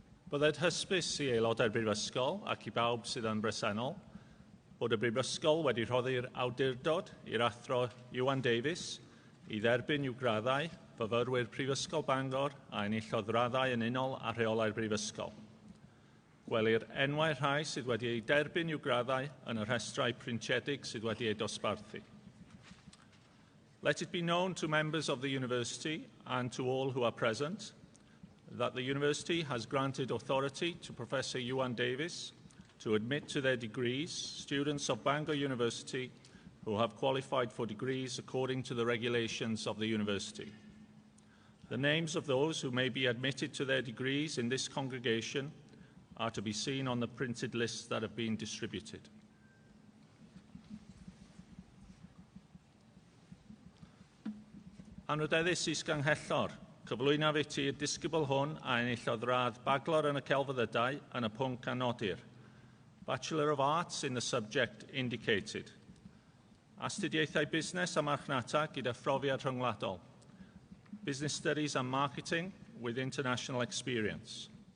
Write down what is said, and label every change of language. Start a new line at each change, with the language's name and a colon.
Welsh: Byddai'n hysbys i aelodau'r Brifysgol ac i bawb sydd yn bresennol bod y Brifysgol wedi rhoddi'r awdurdod i'r athro Iwan Davies i dderbyn i'w graddau fyfyrwyr Prifysgol Bangor a enillodd raddau yn unol a rheolau'r Brifysgol. Gwelir enwau rhai sydd wedi ei derbyn i'w graddau yn y rhestrau printedig sydd wedi ei dosbarthu.
English: Let it be known to members of the University and to all who are present that the University has granted authority to Professor Iwan Davies to admit to their degrees students of Bangor University who have qualified for degrees according to the regulations of the University. The names of those who may be admitted to their degrees in this congregation are to be seen on the printed lists that have been distributed.
Welsh: Anrydeddus Isganghellor, cyflwyna fe ti'r disgybl hwn a enillodd radd baglor yn y celfyddydau yn y pwnc anodir.
English: Bachelor of Arts in the subject indicated.
Welsh: Astudiaethau busnes a marchnata gyda phrofiad rhyngwladol.
English: Business Studies and Marketing with international experience.